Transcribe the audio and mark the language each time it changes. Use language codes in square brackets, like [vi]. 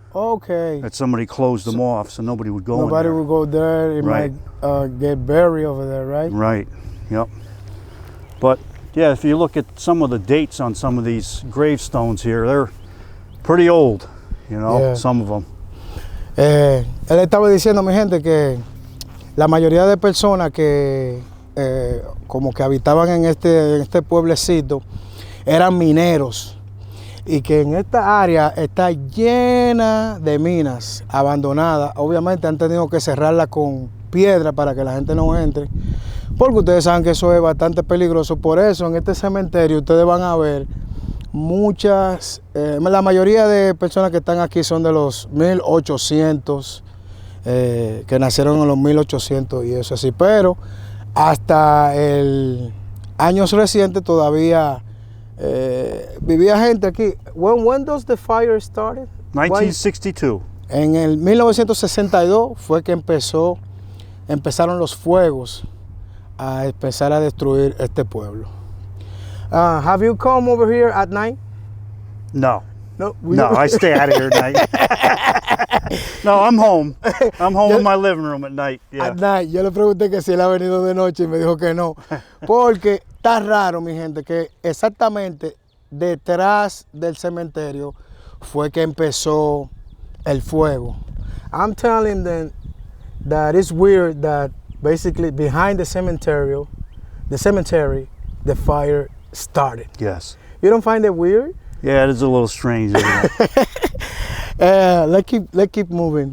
[en] Okay. That somebody closed them off, so nobody would go in there. Nobody would go there. It might get buried over there, right? Right. Yep. But yeah, if you look at some of the dates on some of these gravestones here, they're pretty old. Some of them. [es] Él estaba diciendo, mi gente, que la mayoría de personas que como que habitaban en este pueblecito eran mineros y que en esta área está llena de minas abandonadas. Obviamente han tenido que cerrarla con piedra para que la gente no entre, porque ustedes saben que eso es bastante peligroso. Por eso en este cementerio ustedes van a ver muchas, la mayoría de personas que están aquí son de los 1800, que nacieron en los 1800 y eso así, pero hasta el años recientes todavía vivía gente aquí. [en] When does the fire started? 1962. [es] En el 1962 fue que empezaron los fuegos a empezar a destruir este pueblo. [en] Have you come over here at night? No. No, I stay out of here at night. No, I'm home. I'm home in my living room at night. Yeah. At night. [es] Yo le pregunté que si él ha venido de noche y me dijo que no. Porque está raro, mi gente, que exactamente detrás del cementerio fue que empezó el fuego. [en] I'm telling them that it's weird that basically behind the cemetery, the fire started. Yes. You don't find it weird? Yeah, it is a little strange, isn't it? Let's keep moving.